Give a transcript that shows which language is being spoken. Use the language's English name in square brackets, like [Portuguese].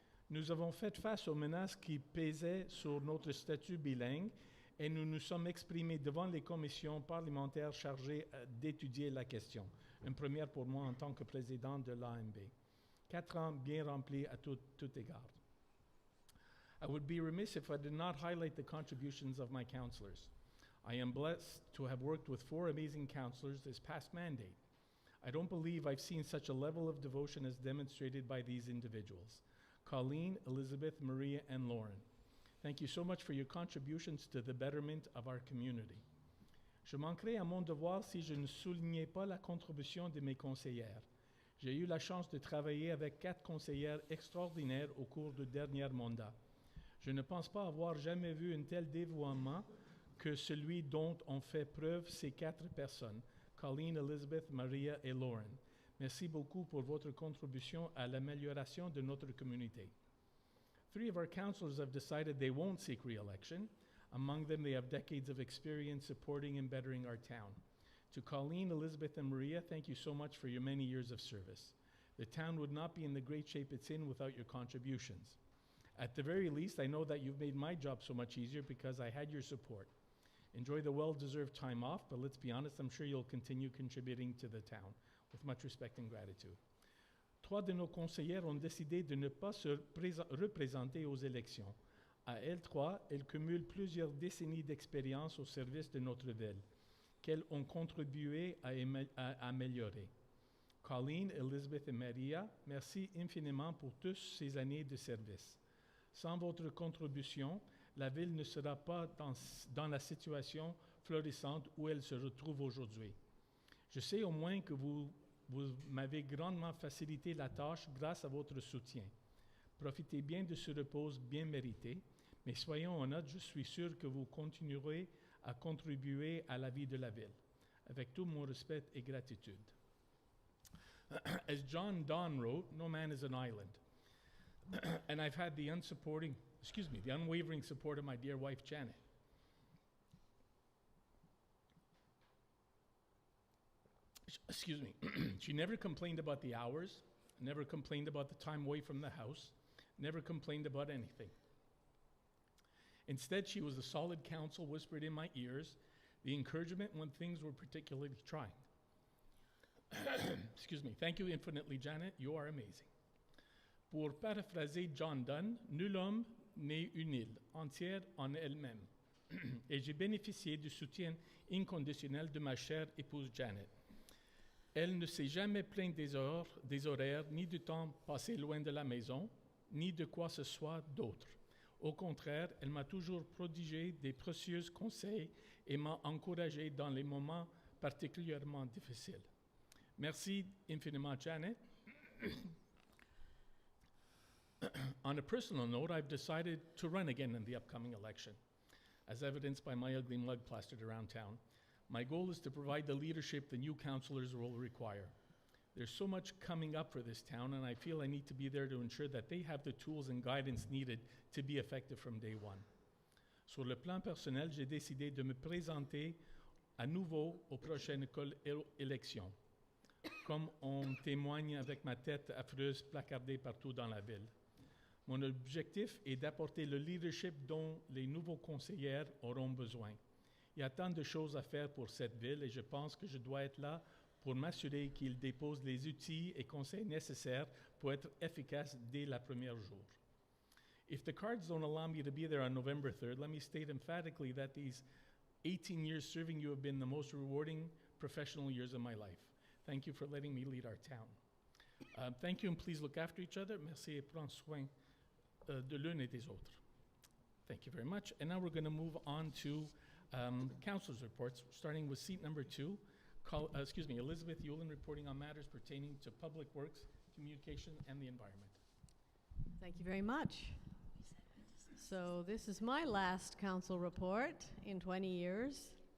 [French] Nous avons fait face aux menaces qui pesaient sur notre statut bilingue et nous nous sommes exprimés devant les commissions parlementaires chargées d'étudier la question. Une première pour moi en tant que président de l'AMB. 4 ans bien remplis à tout égard. [English] I would be remiss if I did not highlight the contributions of my councillors. I am blessed to have worked with 4 amazing councillors this past mandate. I don't believe I've seen such a level of devotion as demonstrated by these individuals. Colleen, Elizabeth, Maria, and Lauren. Thank you so much for your contributions to the betterment of our community. [French] Je manquerais à mon devoir si je ne soulignais pas la contribution de mes conseillères. J'ai eu la chance de travailler avec 4 conseillères extraordinaires au cours du dernier mandat. Je ne pense pas avoir jamais vu un tel dévouement que celui dont ont fait preuve ces 4 personnes, Colleen, Elizabeth, Maria et Lauren. Merci beaucoup pour votre contribution à l'amélioration de notre communauté. [English] 3 of our councillors have decided they won't seek re-election. Among them, they have decades of experience supporting and bettering our town. To Colleen, Elizabeth, and Maria, thank you so much for your many years of service. The town would not be in the great shape it's in without your contributions. At the very least, I know that you've made my job so much easier because I had your support. Enjoy the well-deserved time off, but let's be honest, I'm sure you'll continue contributing to the town. With much respect and gratitude. [French] 3 de nos conseillères ont décidé de ne pas se représenter aux élections. À L3, elles cumulent plusieurs décennies d'expérience au service de notre ville, qu'elles ont contribué à améliorer. Colleen, Elizabeth et Maria, merci infiniment pour toutes ces années de service. Sans votre contribution, la ville ne sera pas dans la situation florissante où elle se retrouve aujourd'hui. Je sais au moins que vous m'avez grandement facilité la tâche grâce à votre soutien. Profitez bien de ce repos bien mérité, mais soyons honnêtes, je suis sûr que vous continuerez à contribuer à la vie de la ville. Avec tout mon respect et gratitude. [English] As John Donne wrote, no man is an island. And I've had the unwavering support of my dear wife, Janet. Excuse me. She never complained about the hours, never complained about the time away from the house, never complained about anything. Instead, she was the solid counsel whispered in my ears, the encouragement when things were particularly trying. Excuse me. Thank you infinitely, Janet. You are amazing. [French] Pour paraphraser John Donne, nul homme n'est une île entière en elle-même. Et j'ai bénéficié du soutien inconditionnel de ma chère épouse Janet. Elle ne s'est jamais plainte des horaires, ni du temps passé loin de la maison, ni de quoi que ce soit d'autre. Au contraire, elle m'a toujours prodigé des précieux conseils et m'a encouragé dans les moments particulièrement difficiles. Merci infiniment, Janet. [English] On a personal note, I've decided to run again in the upcoming election, as evidenced by my ugly mug plastered around town. My goal is to provide the leadership the new councillors will require. There's so much coming up for this town, and I feel I need to be there to ensure that they have the tools and guidance needed to be effective from day one. [French] Sur le plan personnel, j'ai décidé de me présenter à nouveau aux prochaines élections, comme on témoigne avec ma tête affreuse placardée partout dans la ville. Mon objectif est d'apporter le leadership dont les nouveaux conseillers auront besoin. Il y a tant de choses à faire pour cette ville et je pense que je dois être là pour m'assurer qu'ils déposent les outils et conseils nécessaires pour être efficaces dès le premier jour. [English] If the cards don't allow me to be there on November 3rd, let me state emphatically that these 18 years serving you have been the most rewarding professional years of my life. Thank you for letting me lead our town. Thank you, and please look after each other. [French] Merci et prends soin de l'un et des autres. [English] Thank you very much. And now we're going to move on to councilors' reports, starting with seat number 2. Elizabeth Yulin reporting on matters pertaining to public works, communication, and the environment. Thank you very much. So this is my last council report in 20 years.